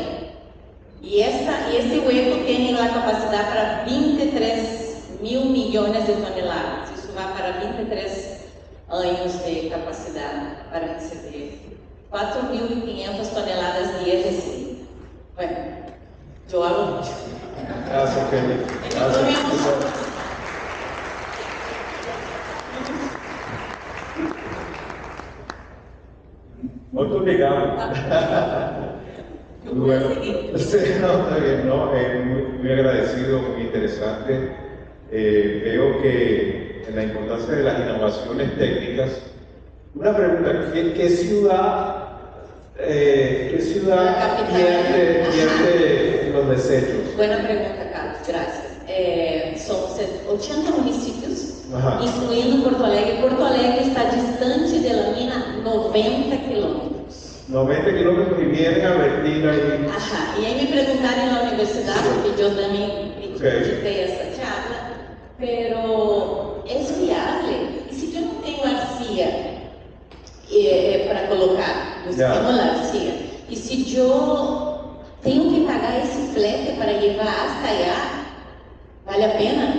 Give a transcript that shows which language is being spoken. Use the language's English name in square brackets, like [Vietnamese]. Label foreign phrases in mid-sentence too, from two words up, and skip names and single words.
[Spanish] Y este hueco tiene la capacidad para 23 mil millones de toneladas. Eso va para 23 años de capacidad para recibir 4.500 toneladas de residuo. Bueno, yo hablo mucho. Gracias, Kelly. Gracias. [Portuguese] Muito obrigado. [Spanish] Bueno, sí, no, está bien, no, muy agradecido, muy interesante. Veo que en la importancia de las innovaciones técnicas. Una pregunta, ¿qué ciudad pierde los desechos? Buena pregunta, Carlos, gracias. Son 80 municipios, [Portuguese] incluindo Porto Alegre. [Spanish] Porto Alegre está distante de la mina 90 kilómetros. 90 kilómetros y vienen a vertir ahí. Ajá, y ahí me preguntaron en la universidad, porque yo también edité esa charla, pero es viable. Y si yo no tengo arcilla para colocar, yo tengo la arcilla, y si yo tengo que pagar ese flete para llevar hasta allá, ¿vale la pena?